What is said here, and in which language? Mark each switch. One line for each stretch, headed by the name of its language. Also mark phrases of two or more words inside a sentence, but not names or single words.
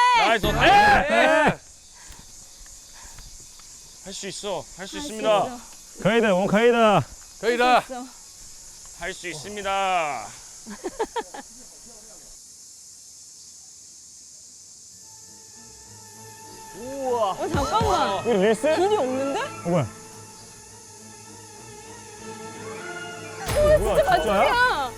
Korean: 나이스. 할 수 있어. 할 수 있습니다.
Chinese: 可以的，我们可以的。可以的。
Korean: 할 수 있습니다. 어, 잠깐만. 우리 릴스? 길이 없는데? 뭐야? 진짜 밧줄이야.